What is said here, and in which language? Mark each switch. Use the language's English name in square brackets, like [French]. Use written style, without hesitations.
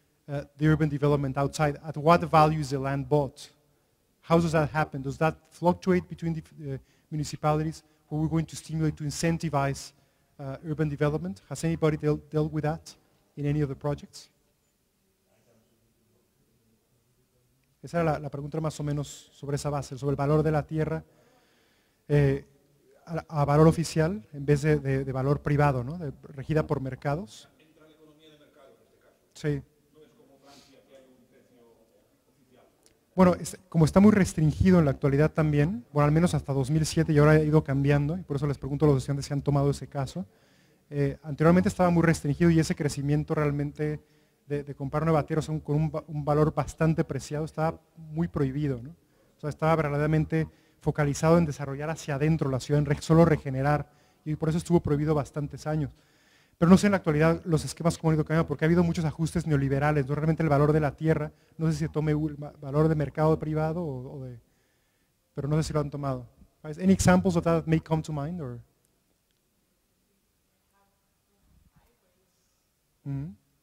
[English] the urban development outside? At what value is the land bought? How does that happen? Does that fluctuate between the municipalities, where we're going to stimulate, to incentivize urban development? Has anybody dealt with that in any of the projects? [Spanish] Esa era la pregunta más o menos sobre esa base, sobre el valor de la tierra a valor oficial en vez de valor privado, ¿no? Regida por mercados. Entra la economía de mercado en este caso. Sí. No es como Francia, que hay un precio oficial. Bueno, como está muy restringido en la actualidad también, bueno, al menos hasta 2007 y ahora ha ido cambiando, y por eso les pregunto a los estudiantes si han tomado ese caso. Anteriormente estaba muy restringido y ese crecimiento realmente de comprar nuevateros con un valor bastante preciado estaba muy prohibido, ¿no? O sea, estaba verdaderamente focalizado en desarrollar hacia adentro la ciudad, en solo regenerar, y por eso estuvo prohibido bastantes años. Pero no sé en la actualidad los esquemas cómo han ido cambiando, porque ha habido muchos ajustes neoliberales, ¿no? Realmente el valor de la tierra, no sé si se tome el valor de mercado privado pero no sé si lo han tomado. [English] Any examples of that may come to mind? Or? Mm-hmm.